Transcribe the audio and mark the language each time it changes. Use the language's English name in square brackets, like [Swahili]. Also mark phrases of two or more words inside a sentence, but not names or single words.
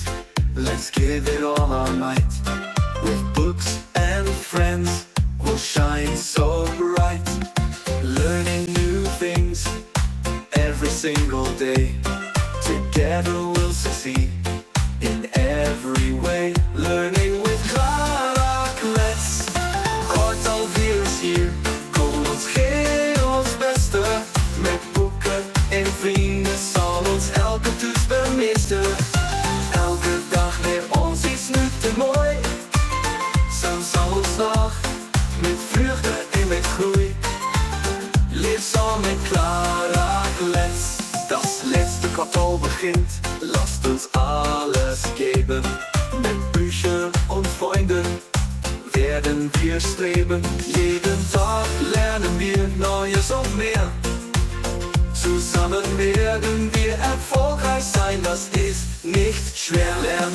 [English] Let's give it all our might. With books and friends, we'll shine so bright. Learning new things every single day. Together we'll succeed in every way. Learning with [Afrikaans] Clara Klets. Kort alweer is hier. Kom ons, geef ons beste. Met boeken en vrienden zal ons elke toets bemeesteren. Elke dag leer ons iets nieuws te mooi. Zo zal ons dag met vreugde en met groei. Leer zo met Clara Klets. [German] Das letzte Quartal beginnt. Lasst uns alles geben. Mit Büchern und Freunden werden wir streben. Jeden Tag lernen wir Neues und mehr. Zusammen werden wir erfolgreich sein, das ist nicht schwer.